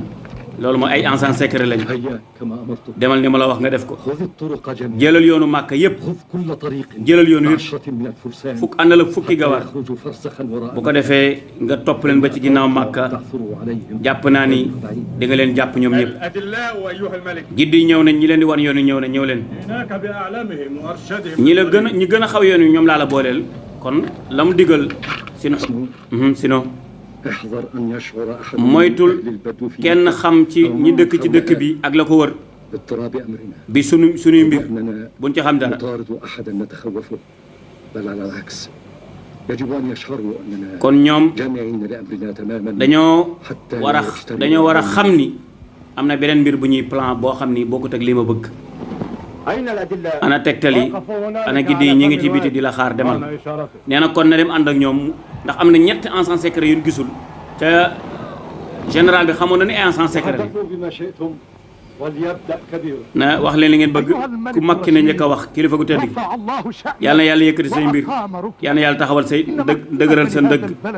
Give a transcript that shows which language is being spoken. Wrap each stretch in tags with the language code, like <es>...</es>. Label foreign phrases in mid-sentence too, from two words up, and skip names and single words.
<wo>loolu mooy ay</wo> <fr>agent secret</fr> <wo>lañ demal ni ma la wax nga def ko jëlal yoonu Màkka yépp jëlal yoonu yépp fukk àndal ak fukki gawar bu ko defee nga topp leen ba ci ginnaaw Màkka jàpp naa ni di nga leen jàpp ñoom ñëpp gidd yi ñëw nañ ñi leen di wan yoon yi ñëw nañ ñëw leen ñi gën a xaw yoon yi ñoom laa la booleel kon la mu digal sinon moytul kenn xam ci ñi dëkk ci dëkk bi ak la ko wër</wo> <ar>باضطراب أمرنا</ar> <wo>bi sunuy mbir buñ ci xam dara</wo> <ar>نطارد أحدا نتخوفه بل على العكس يجب أن يشعروا أننا</ar> <wo>kon ñoom</wo> <ar>جامعين لأمرنا تماما</ar> <wo>dañoo war a xam ni am na beneen mbir bu ñuy plan boo xam ni bokkut ak li ma bëgg. ana tegtal yi ana giddi yi ñi ngi ci biti di la xaar demal nee na kon na dem ànd ak ñoom ndax am na ñetti</wo> <fr>agents secrets</fr> <wo>yu ñu gisul ca général bi xamoon na ni ay</wo> <fr>agents secrets</fr> <wo>na wax leen li ngeen bëgg ku makki ne njëkk a wax kilifa gu tedd gi yàlla na yàlla yëkkati say mbir yàlla na yàlla taxawal say dëgëral sa ndëgg</wo>